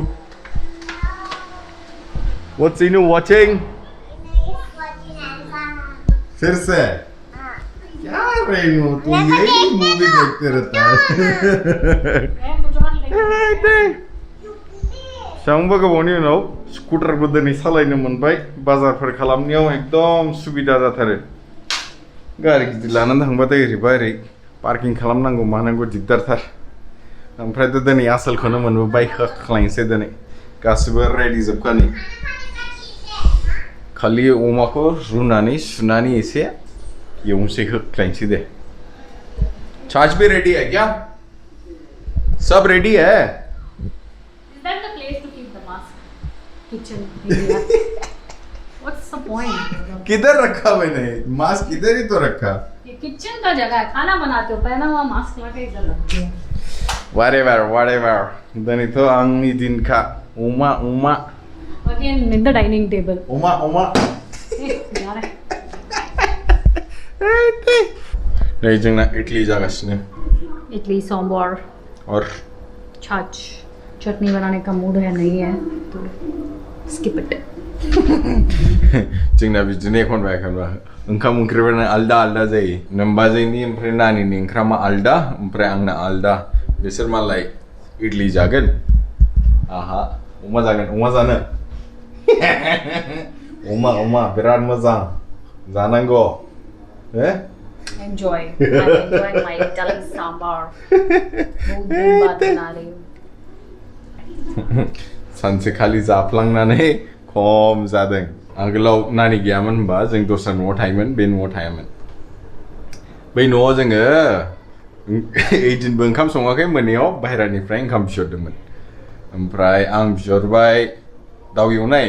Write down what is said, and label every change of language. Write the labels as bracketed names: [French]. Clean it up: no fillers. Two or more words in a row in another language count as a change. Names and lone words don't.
[English] What's Inu watching? [Hindi] फिर से क्या रेनू तू यही मूवी देखते रहता है. [Bodo] सांबा गोबावनि उनाव स्कुटारबो दिनै सालायनो मोनबाय. बाजारफोर खालामनायाव एकदम सुबिदा जाथारो. गारि गिदिर लानानै थांबाथाय ओरैबा ओरै पार्किं खालामनांगौ मानांगौ दिगदारथार. ओमफ्रायथ' दिनै आसलखौनो मोनबोबाय होख्लायनोसै दिनै गासिबो रेडि जोबखानि. खालि अमाखौ रुनानै सुनानै एसे एवनोसै होख्लायनोसै दे. [Hindi] छाछ भी रेडी है क्या? सब रेडी है? [English] Is that the place to keep the mask? Kitchen. What's the point? [Hindi] किधर रखा मैंने मास्क इधर ही तो रखा. ये किचन का जगह है. खाना बनाते हो पहना हुआ मास्क लगा के इधर रखते हो. [English] Whatever. [Bodo] दिनैथ' आंनि दिनखा अमा. [English] Again in the dining table. [Bodo] उमा [Hindi] यार [Bodo] नै जोंना इडली जागासिनो [Hindi] इडली सांभर और छाछ. चटनी बनाने का मूड है नहीं है तो [English] skip it. [Bodo] जोंना बिदिनो एखनबा ओंखाम ओंख्रिफोरानो आलदा जायो. नोमबाजैनि ओमफ्राय नानिनि ओंखामा आलदा ओमफ्राय आंना आलदा. बिसोर मालाय इडली जागोन. आहा अमा जागोन. अमा जानो अमा बिराद मोजां जानांगौ. [English] Enjoy. I'm enjoying my daal sambar. [Hindi] बहुत दिन बाद बना रही हूँ. [Bodo] सानसेखालि जाफ्लांनानै खम जादों. आगोलाव नानि गैयामोन होनबा जों दस्रा न'आव थायोमोन. बे न'आव थायामोन. बै न'आव जोङो ओइदिनबो ओंखाम सङाखै. मोनायाव बाहेरानिफ्राय ओंखाम बिहरदोंमोन. ओमफ्राय आं बिहरबाय दाउ एवनाय.